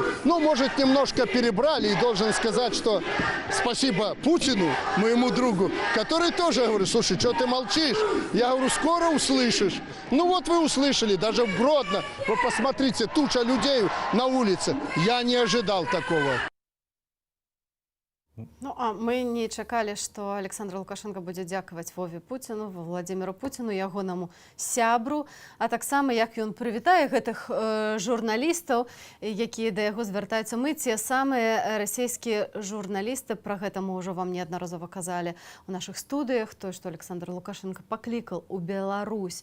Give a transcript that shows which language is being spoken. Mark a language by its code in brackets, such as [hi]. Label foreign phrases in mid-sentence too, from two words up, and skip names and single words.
[ru] Ну, может, немножко перебрали. И должен сказать, что спасибо Путину, моему другу, который тоже говорит: слушай, что ты молчишь? Я говорю: скоро услышишь. Ну вот вы услышали, даже в Гродно. Вы посмотрите, туча людей на улице. Я не ожидал такого. [be] Ну, а мы не чакалі, што Александр Лукашенко будзе дзякаваць Вове Пуціну, Владзіміру Пуціну, ягонаму сябру, а таксама як ён прывітае гэтых журналістаў, якія да яго звяртаюцца. Мы те самыя расійскія журналісты, пра гэта мы ўжо вам неаднаразова казалі у нашых студыях, то, што Александр Лукашенко паклікаў у Беларусь.